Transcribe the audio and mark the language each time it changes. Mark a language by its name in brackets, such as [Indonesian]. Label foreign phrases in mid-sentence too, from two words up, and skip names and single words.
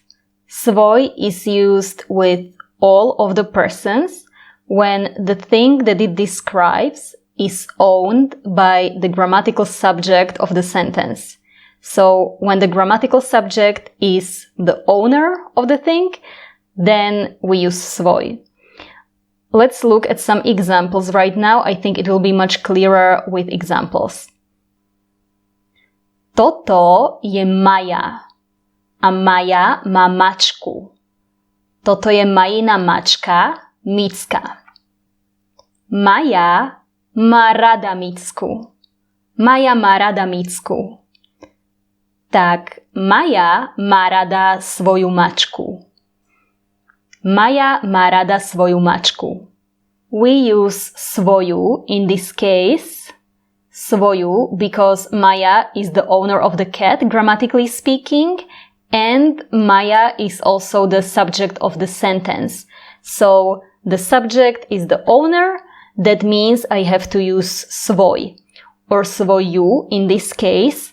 [English] Svoj is used with all of the persons when the thing that it describes is owned by the grammatical subject of the sentence. So, when the grammatical subject is the owner of the thing, then we use svoj. Let's look at some examples right now. I think it will be much clearer with examples. [Slovak] Toto je Maja a Maja má mačku. Toto je Majina mačka, Micka. Maja má rada Micku. Maja má rada Micku. Tak Maja má rada svoju mačku. Maja má rada svoju mačku. [English] We use svoju in this case, svoju, because Maja is the owner of the cat, grammatically speaking, and Maja is also the subject of the sentence. So the subject is the owner, that means I have to use svoj, or svoju in this case.